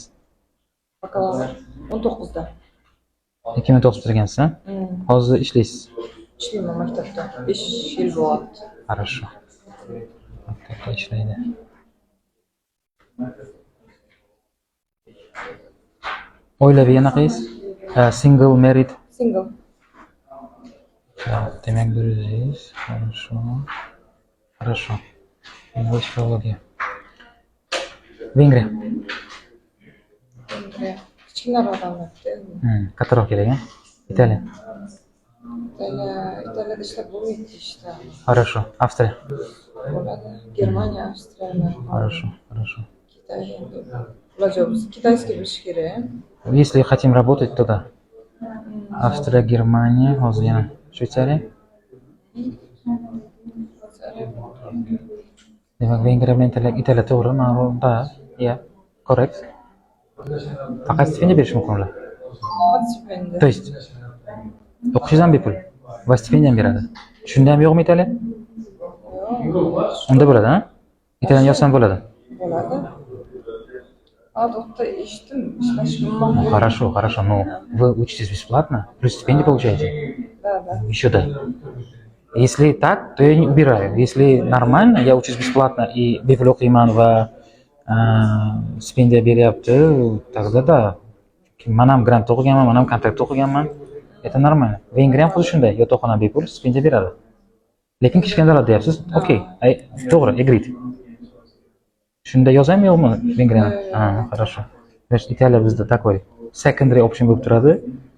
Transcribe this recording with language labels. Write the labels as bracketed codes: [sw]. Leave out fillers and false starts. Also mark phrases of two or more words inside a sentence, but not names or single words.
[uz] Bakalavr 19da. 2009 bitirgansiz, Hozir ishlaysiz. Ishlayman maktabda. 5 yil bo'lyapti. Хорошо. Maktabda ishlaydi. Oilaviy anaqangiz? [en] Single, married? [uz] Single. Demak, 100. Хорошо. Хорошо. English filologiya. Vengriya. Vengriya. Kichkinaroq davlatda. Kattaroq kerak, Italiya. Italiyada ishlab bo'lmaydi ishda. Хорошо. Avstriya. Bo'ladi. Germaniya, Avstriya. Хорошо. Kitay endi. Iloji bo'lsa kitayskiy bilish kerak. [ru] Если хотим работать, то да. Австрия, Германия, [uz] hozir yana Shveysariya. Demak, Vengriya bilan Italiya to'g'ri, da, correct. Faqat stipendiya berish mumkin ular. Stipendiya. [ru] То есть [uz] o'qishingiz ham bepul va stipendiya ham beradi. Shunda ham yo'qmi Italiya? Unda bo'ladi, Italiyan yozsam bo'ladi. Bo'ladi. Doktor eshitdim, ishlash mumkin. [ru] Хорошо, но вы учитесь бесплатно, плюс стипендию получаете. Да. Еще да. Если так, то я не убираю. Если нормально, я учусь бесплатно и [uz] bepul o'qiyman va stipendiya beryapti, [ru] тогда да. [uz] Men ham grant o'qiganman, men ham kontrakt o'qiganman. [ru] Это нормально. [uz] Vengriya ham xuddi shunday, yotoqxona bepul, stipendiya beradi. Lekin kichkina davlat deyapsiz. Okey, to'g'ri, agreed. Shunda yozaymi yo'qmi Vengriyani? [ru] Хорошо. Значит, [uz] Italiya bizda такой [en] secondary option [uz] bo'lib turadi.